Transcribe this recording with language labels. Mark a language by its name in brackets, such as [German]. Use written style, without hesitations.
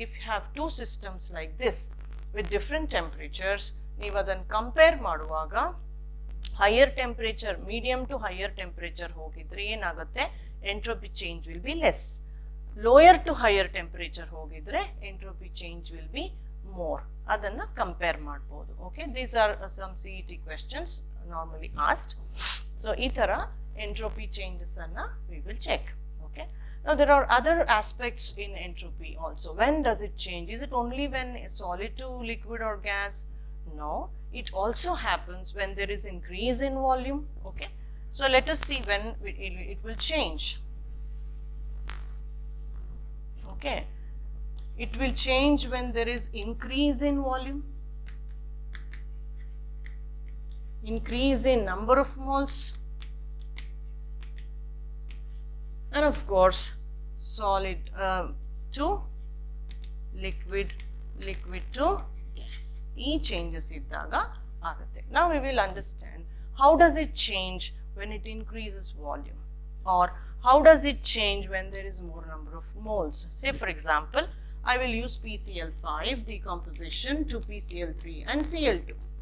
[English] If you have two systems like this with different temperatures, [Kannada] ನೀವು ಅದನ್ನು [English] compare [Kannada] ಮಾಡುವಾಗ [English] higher temperature, medium to higher temperature [Kannada] ಹೋಗಿದ್ರೆ ಏನಾಗುತ್ತೆ, [English] Entropy change will be less. Lower to higher temperature [Kannada] ಹೋಗಿದ್ರೆ [English] Entropy change will be more. [Kannada] ಅದನ್ನ compare ಮಾಡಬಹುದು. [English] Okay, these are some CET questions normally asked. So [Kannada] ಈ ತರ [English] entropy changes [Kannada] anna [English] we will check. Okay, now there are other aspects in entropy also. When does it change? Is it only when solid to liquid or gas? No, it also happens when there is increase in volume. Okay, so let us see when it will change. Okay, it will change when there is increase in volume, increase in number of moles, and of course solid to liquid, liquid to gas. [Kannada] ಈ changes ಇದ್ದಾಗ ಆಗುತ್ತೆ. [English] Now we will understand how does it change when it increases volume, or how does it change when there is more number of moles. Say for example, I will use PCl5 decomposition to PCl3 and Cl2.